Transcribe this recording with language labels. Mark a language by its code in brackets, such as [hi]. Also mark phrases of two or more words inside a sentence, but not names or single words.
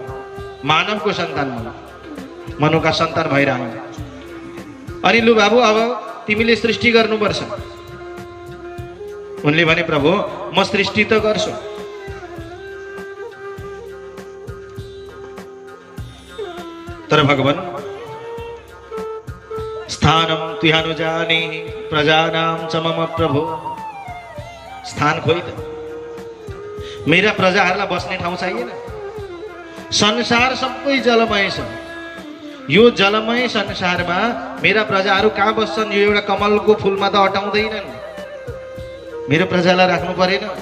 [ne] मानवको सन्तान मनु, मनुका सन्तान भएर आयौँ। अनि लु बाबु अब तिमीले सृष्टि गर्नुपर्छ। उनले भने प्रभु म सृष्टि त गर्छु, तर भगवान [sa] स्थानम तुहानु जाने प्रजानाम च मम प्रभु। [ne] स्थान खोइ त, मेरा प्रजाहरूलाई बस्ने ठाउँ चाहिएन। संसार सबै जलमय छ, यो जलमय संसारमा मेरा प्रजाहरू कहाँ बस्छन्? यो एउटा कमलको फुलमा त अटाउँदैनन्। मेरो प्रजालाई राख्नु परेन?